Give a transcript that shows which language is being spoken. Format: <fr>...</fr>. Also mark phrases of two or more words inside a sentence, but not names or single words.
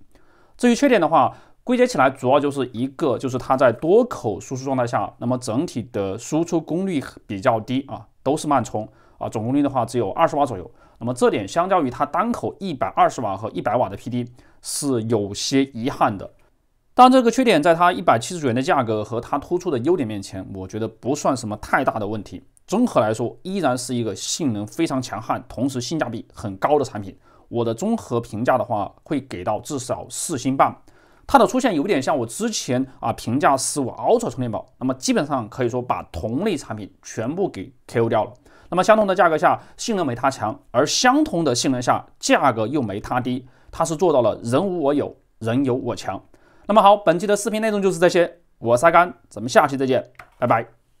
<zh>至於缺點的話，歸結起來主要就是一個，就是它在多口輸出狀態下，那麼整體的輸出功率比較低啊，都是慢充啊，總功率的話只有20瓦左右。那麼這點相較於它單口120瓦和100瓦的 PD 是有些遺憾的。當然，這個缺點在它179元的價格和它突出的優點面前，我覺得不算什麼太大的問題。綜合來說，依然是一個性能非常強悍，同時性價比很高的產品。我的綜合評價的話，會給到至少4星半。它的出現有點像我之前評價15 Ultra 充電寶，那麼基本上可以說把同類產品全部給 KO 掉了。那麼相同的價格下，性能沒它強，而相同的性能下，價格又沒它低，它是做到了人無我有，人有我強。那麼好，本期的視頻內容就是這些，我是阿甘，咱們下期再見，拜拜。</zh>